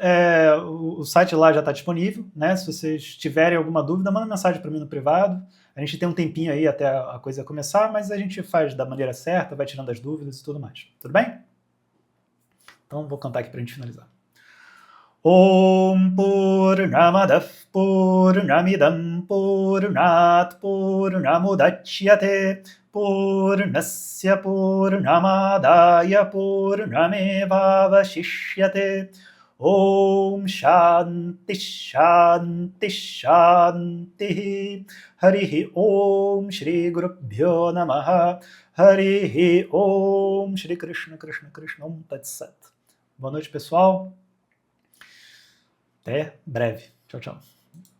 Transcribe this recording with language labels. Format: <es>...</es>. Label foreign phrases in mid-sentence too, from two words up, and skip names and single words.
<pt>O site lá já está disponível, né? Se vocês tiverem alguma dúvida, manda mensagem para mim no privado. A gente tem um tempinho aí até a coisa começar, mas a gente faz da maneira certa, vai tirando as dúvidas e tudo mais. Tudo bem? Então vou cantar aqui para a gente finalizar.</pt> <sa>Om Purnamadah Purnamidam Purnat Purnamudachyate Purnasya Purnamadaya Purnamevavashishyate Om Shanti Shanti Shanti Harihi Om Shri Gurubhyo Namaha Harihi Om Shri Krishna Krishna Krishna Om Tat Sat.</sa> <pt>Boa noite, pessoal. Até breve. Tchau, tchau.</pt>